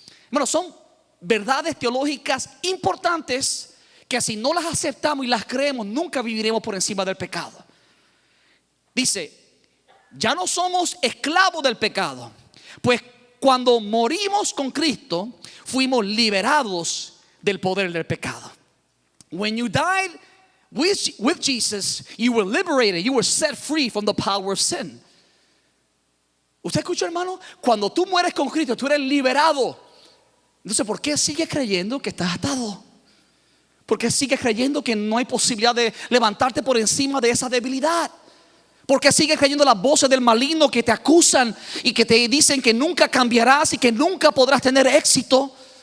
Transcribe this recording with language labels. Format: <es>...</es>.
<es>Bueno, son verdades teológicas importantes que si no las aceptamos y las creemos, nunca viviremos por encima del pecado. Dice: ya no somos esclavos del pecado, pues cuando morimos con Cristo fuimos liberados del poder del pecado.</es> <en>When you died With Jesus, you were liberated, you were set free from the power of sin.</en> <es>¿Usted escucha, hermano? Cuando tú mueres con Cristo, tú eres liberado. Entonces, ¿por qué sigues creyendo que estás atado? ¿Por qué sigues creyendo que no hay posibilidad de levantarte por encima de esa debilidad? ¿Por qué sigues creyendo las voces del maligno que te acusan y que te dicen que nunca cambiarás y que nunca podrás tener éxito?</es>